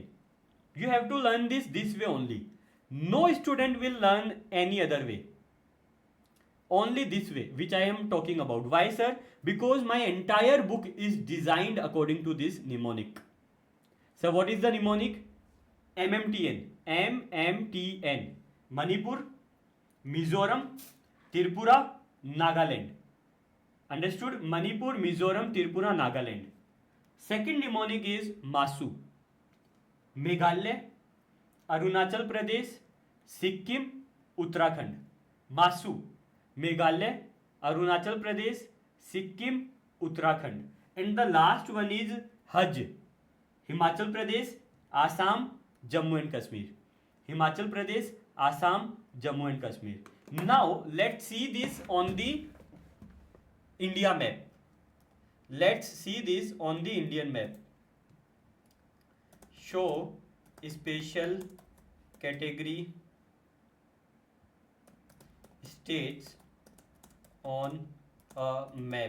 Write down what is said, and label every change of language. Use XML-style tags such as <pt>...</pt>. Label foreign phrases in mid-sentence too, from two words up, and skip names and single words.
<en>You have to learn this way only. No student will learn any other way. Only this way, which I am talking about. Why, sir? Because my entire book is designed according to this mnemonic. So, what is the mnemonic? MMTN. MMTN. Manipur, Mizoram, Tripura, Nagaland. Understood? Manipur, Mizoram, Tripura, Nagaland. Second mnemonic is Masu. Meghalaya, Arunachal Pradesh, Sikkim, Uttarakhand. Masu. Meghalaya, Arunachal Pradesh, Sikkim, Uttarakhand. And the last one is Hajj. Himachal Pradesh, Assam, Jammu and Kashmir. Himachal Pradesh, Assam, Jammu and Kashmir. Now let's see this on the India map. Let's see this on the Indian map. Show special category states on a map.</en>